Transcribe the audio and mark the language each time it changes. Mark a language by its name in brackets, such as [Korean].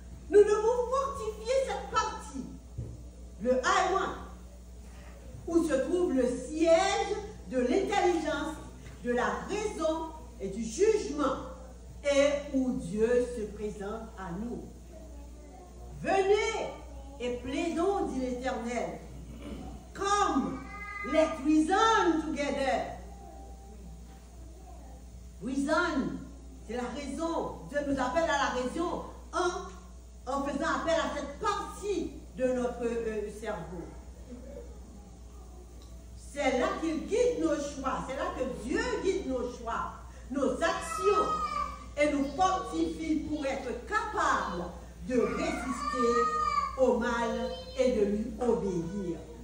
[French] Nous devons fortifier cette partie, le [English] I want, [French] où se trouve le siège de l'intelligence, de la raison et du jugement, et où Dieu se présente à nous. Venez et plaidons, dit l'Éternel. [English] Come, let's reason together. [French] Reason, c'est la raison. Dieu nous appelle à la raison en faisant appel à cette partie de notre cerveau. C'est là qu'il guide nos choix. C'est là que Dieu guide nos choix, nos actions, et nous fortifie pour être capables de résister au mal et de lui obéir.